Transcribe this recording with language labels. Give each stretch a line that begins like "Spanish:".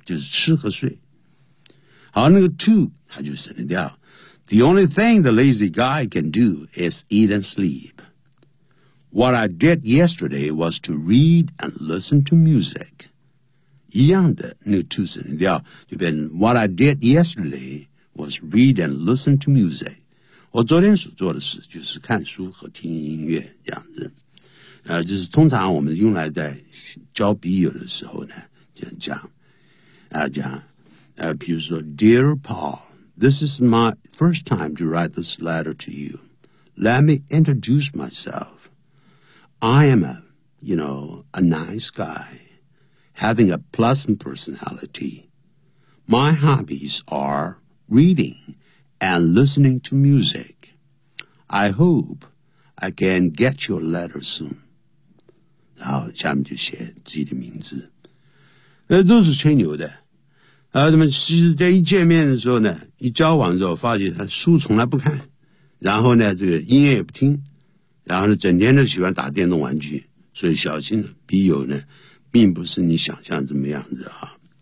Chinese: 就是吃和睡好那个
English: to
Chinese: 它就省掉
English: The only thing the lazy guy can do is eat and sleep. What I did yesterday was to read and listen to music.
Chinese: 一样的那个
English: to
Chinese: 省掉就变成
English: What I did yesterday was read and listen to music.
Chinese: 我昨天所做的事就是看书和听音乐这样子。就是通常我们用来在教笔友的时候呢就讲比如说
English: Dear Paul, this is my first time to write this letter to you. Let me introduce myself. I am a, you know, a nice guy, having a pleasant personality. My hobbies are reading and listening to music. I hope I can get your letter soon.
Chinese: 然后下面就写自己的名字。都是吹牛的。他们其实在一见面的时候呢，一交往的时候发觉他书从来不看，然后呢这个音乐也不听，然后呢整天都喜欢打电动玩具，所以小心了，笔友呢并不是你想象怎么样子啊。